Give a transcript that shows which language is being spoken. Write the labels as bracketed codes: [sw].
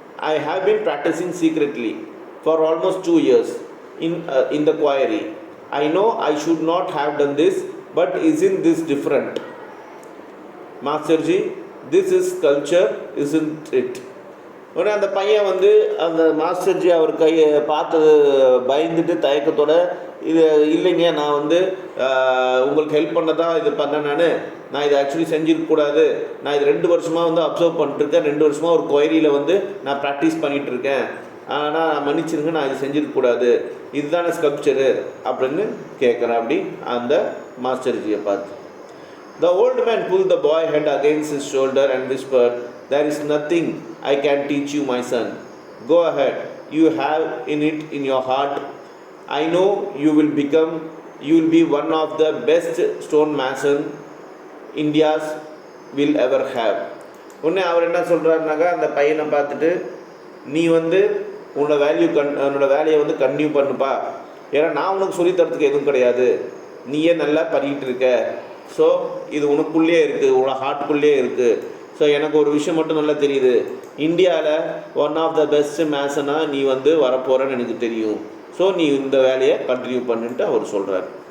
[en] I have been practicing secretly for almost 2 years in the quarry. I know I should not have done this, but isn't this different? Masterji, this is culture, isn't it? [ta] உடனே அந்த பையன் வந்து அந்த மாஸ்டர்ஜி அவர் கையை பார்த்தது பயந்துட்டு தயக்கத்தோட, இது இல்லைங்க, நான் வந்து உங்களுக்கு ஹெல்ப் பண்ண தான் இது பண்ணேன், நான் இதை ஆக்சுவலி செஞ்சிருக்கக்கூடாது, நான் இது 2 வருஷமாக வந்து அப்சர்வ் பண்ணிட்டுருக்கேன், 2 வருஷமாக ஒரு குயரியில் வந்து நான் ப்ராக்டிஸ் பண்ணிகிட்ருக்கேன், ஆனால் மன்னிச்சிருங்க, நான் இது செஞ்சிருக்கக்கூடாது, இதுதானே ஸ்கல்ப்சரு அப்படின்னு கேட்குறேன் அப்படி அந்த மாஸ்டர்ஜியை பார்த்து. [en] The old man pulled the boy head against his shoulder and whispered, there is nothing I can teach you, my son. Go ahead. You have it in your heart. I know you will be one of the best stone mason India's will ever have. [ta] உடனே அவர் என்ன சொல்கிறாருனாக்கா, அந்த பையனை பார்த்துட்டு, நீ வந்து உன்னோட வேலையை வந்து கன்டினியூ பண்ணுப்பா, ஏன்னா நான் உனக்கு சொல்லித்தரத்துக்கு எதுவும் கிடையாது, நீயே நல்லா பண்ணிக்கிட்டு இருக்க, ஸோ இது உனக்குள்ளே இருக்குது, உன்னோட ஹார்ட்குள்ளே இருக்குது. ஸோ எனக்கு ஒரு விஷயம் மட்டும் நல்லா தெரியுது, இந்தியாவில் [en] one of the best [ta] மேசனாக நீ வந்து வரப்போகிறன்னு எனக்கு தெரியும், ஸோ நீ இந்த வேலையை கண்டினியூ பண்ணிட்டு அவர் சொல்கிறார்.